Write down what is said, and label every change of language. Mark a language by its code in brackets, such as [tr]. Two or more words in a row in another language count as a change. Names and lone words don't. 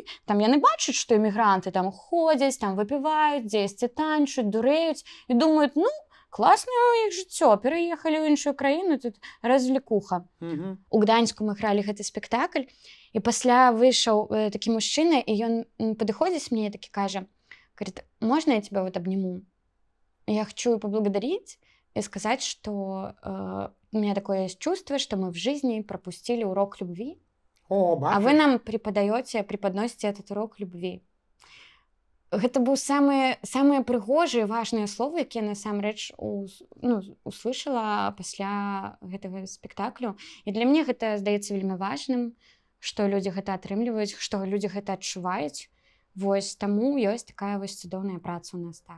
[be] Там яны бачаць, што эмігранты там ходзяць, там выпіваюць, дзесьці танчуць, дурэюць і думаюць, ну, класнае ў іх жыццё, пераехалі ў іншую краіну, тут развлекуха. У Гданьску мы гралі гэты спектакль, і пасля выйшаў такі мужчына, і ён падыходзіць мне і такі кажа, [ru] говорит, можна я тебя вот обниму? я хочу поблагодарить и сказать, что у меня такое есть чувство, что мы в жизни пропустили урок любви, О, а [be] бачиш? [ru] вы нам преподносите этот урок любви. [be] Гэта быў самыя прыгожыя важныя словы, якія насамрэч услышала пасля гэтага спектаклю. І для мяне гэта здаецца вельмі важным, што людзі гэта атрымліваюць, што людзі гэта адчуваюць. Вось таму ёсць такая вось цудоўная праца ў нас так.